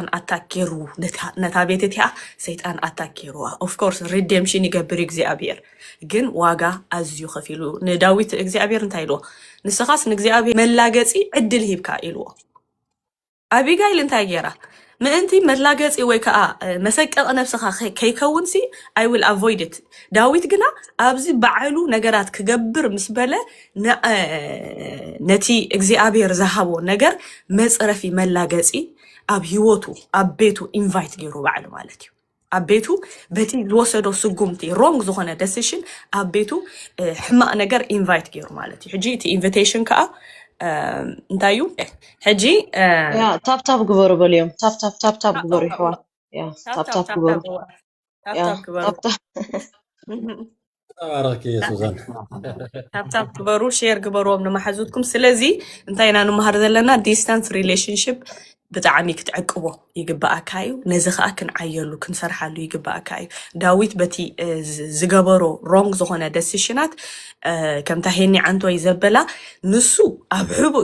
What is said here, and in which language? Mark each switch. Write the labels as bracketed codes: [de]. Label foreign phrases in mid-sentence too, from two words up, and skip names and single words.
[ti] ኣታክ ገይሩ ነታ ቤት እቲኣ ሰይጣን ኣታክ ገይሩዋ [en] of course redemption [ti] ይገብር እግዚኣብሔር ግን ዋጋ ኣዝዩ ከፊሉ ንዳዊት እግዚኣብሔር እንታይ ኢልዎ ንስኻስ ንእግዚኣብሔር መላገፂ ዕድል ሂብካ ኢልዎ ኣቢጋይል እንታይ ገይራ ምእንቲ መላገፂ ወይ ከዓ መሰቀቕ ነፍስኻ ከይከውንሲ [en] I will avoid it [ti] ዳዊት ግና ኣብዚ በዓሉ ነገራት ክገብር ምስ በለ ነቲ እግዚኣብሔር ዝሃቦ ነገር መፅረፊ መላገፂ ኣብ ሂወቱ ኣብ ቤቱ ኢንቫይት ገይሩ በዓሉ ማለት እዩ ኣብ ቤቱ በቲ ዝወሰዶ ስጉምቲ ሮንግ ዝኾነ ዲሲሽን ኣብ ቤቱ ሕማቕ ነገር ኢንቫይት ገይሩ ማለት እዩ ሕጂ እቲ ኢንቪቴሽን ከዓ እንታዩ ሕጂ ታፕ ግበሩ በልዮም ታፕ ግበሩ ይሕዋ ታፕ ግበሩ [ar] تبارك يا سوزان [ti] ታፕታፕ ግበሩ ሼር ግበሩዎም ንማሓዙትኩም ስለዚ እንታይ ኢና ንመሃር ዘለና [en] distance relationship [ti] ብጣዕሚ ክትዕቅቦ ይግባአካ እዩ ነዚ ከዓ ክንዓየሉ ክንሰርሓሉ ይግባአካ እዩ ዳዊት በቲ ዝገበሮ ሮንግ ዝኾነ ዲሲሽናት ከምታ ሄኒ ዓንቶይ ዘበላ ንሱ ኣብ ሕቡእ